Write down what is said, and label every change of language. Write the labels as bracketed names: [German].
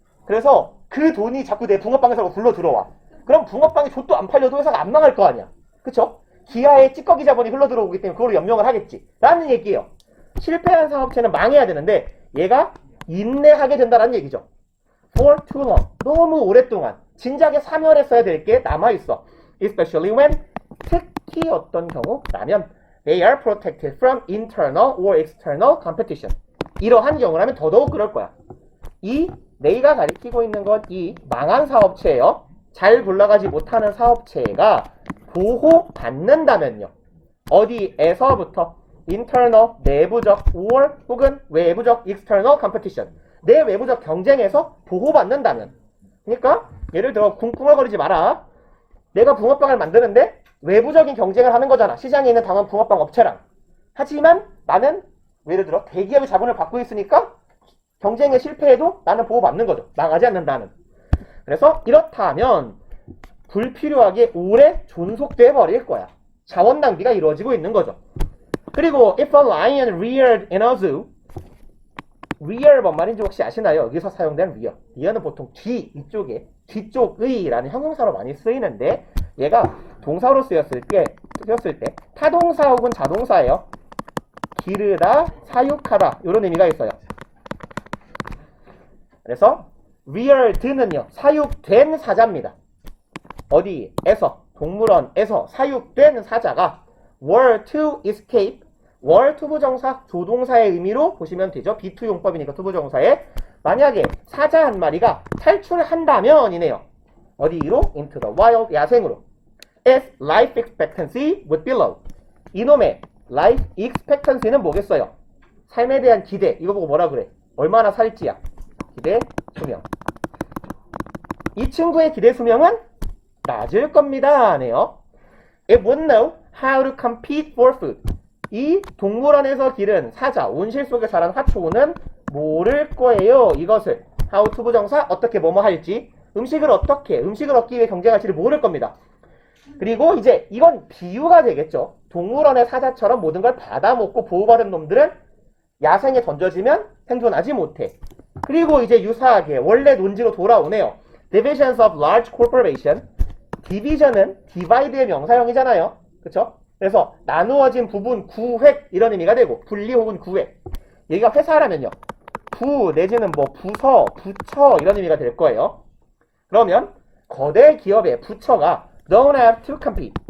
[Korean] 그래서 그 돈이 자꾸 내 붕어빵 회사로 굴러 들어와. 그럼 붕어빵이 좆도 안 팔려도 회사가 안 망할 거 아니야. 그쵸? 기아의 찌꺼기 자본이 흘러 들어오기 때문에 그걸로 연명을 하겠지. 라는 얘기예요. 실패한 사업체는 망해야 되는데 얘가 인내하게 된다는 얘기죠. [English] For too long. [Korean] 너무 오랫동안 진작에 사멸했어야 될 게 남아있어. [English] Especially when [Korean] 특히 어떤 경우라면 [English] they are protected from internal or external competition. [Korean] 이러한 경우라면 더더욱 그럴 거야. 이 내가 가리키고 있는 건 이 망한 사업체예요. 잘 굴러가지 못하는 사업체가 보호받는다면요. 어디에서부터? [English] internal, [Korean] 내부적, [English] or [Korean] 혹은 외부적, [English] external competition. [Korean] 내 외부적 경쟁에서 보호받는다면. 그러니까 예를 들어 쿵쿵얼거리지 마라. 내가 붕어빵을 만드는데 외부적인 경쟁을 하는 거잖아. 시장에 있는 다른 붕어빵 업체랑. 하지만 나는 예를 들어 대기업의 자본을 받고 있으니까 경쟁에 실패해도 나는 보호받는 거죠. 나가지 않는다는. 그래서 이렇다면 불필요하게 오래 존속돼 버릴 거야. 자원 낭비가 이루어지고 있는 거죠. [English] 그리고 if a lion reared in a zoo, rear [Korean] 뭔 말인지 혹시 아시나요? 여기서 사용된 rear. rear는 보통 이쪽에 뒤쪽의 라는 형용사로 많이 쓰이는데 얘가 동사로 쓰였을 때 타동사 혹은 자동사예요. 기르다, 사육하다 이런 의미가 있어요. 그래서 reared는요 사육된 사자입니다. 어디에서? 동물원에서 사육된 사자가 [English] were to escape, [Korean] were 투부정사 조동사의 의미로 보시면 되죠. be2 용법이니까 투부정사에 만약에 사자 한 마리가 탈출한다면 이네요. 어디로? [English] into the wild, [Korean] 야생으로. [English] its life expectancy would be low. [Korean] 이놈의 life expectancy는 뭐겠어요? 삶에 대한 기대. 이거 보고 뭐라 그래? 얼마나 살지야. 기대 수명. 이 친구의 기대 수명은 낮을 겁니다. 네요. [English] It wouldn't know how to compete for food. [Korean] 이 동물원에서 기른 사자, 온실 속에 자란 화초는 모를 거예요. 이것을 how to 부정사 어떻게 뭐뭐 할지 음식을 얻기 위해 경쟁할지를 모를 겁니다. 그리고 이제 이건 비유가 되겠죠. 동물원의 사자처럼 모든 걸 받아먹고 보호받은 놈들은 야생에 던져지면 생존하지 못해. 그리고 이제 유사하게 원래 논지로 돌아오네요. [English] Divisions of large corporation. [Korean] 디비전은 디바이드의 명사형이잖아요. 그쵸? 그래서 나누어진 부분, 구획 이런 의미가 되고 분리 혹은 구획. 여기가 회사라면요. 부 내지는 뭐 부서, 부처 이런 의미가 될 거예요. 그러면 거대 기업의 부처가 [English] don't have to compete.